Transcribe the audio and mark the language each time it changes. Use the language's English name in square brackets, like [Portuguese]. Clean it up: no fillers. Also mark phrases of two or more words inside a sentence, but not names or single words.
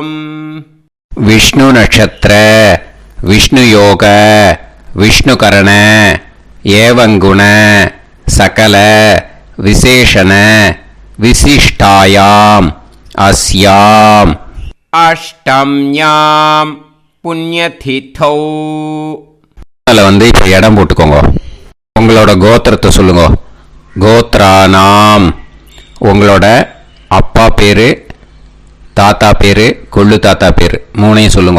[Sanskrit] विष्णु नक्षत्र विष्णु योग विष्णुकरण एवं गुण सकल विशेषण विशिष्टायाम् अस्याम् अष्टम्यां புண்ணியதிதௌ. [Tamil] அதில் இப்போ இடம் போட்டுக்கோங்க. உங்களோட கோத்திரத்தை சொல்லுங்க. கோத்ரானாம். உங்களோட அப்பா பேர், தாத்தா பேர், கொள்ளு தாத்தா பேர் 3ஐயும் சொல்லுங்க.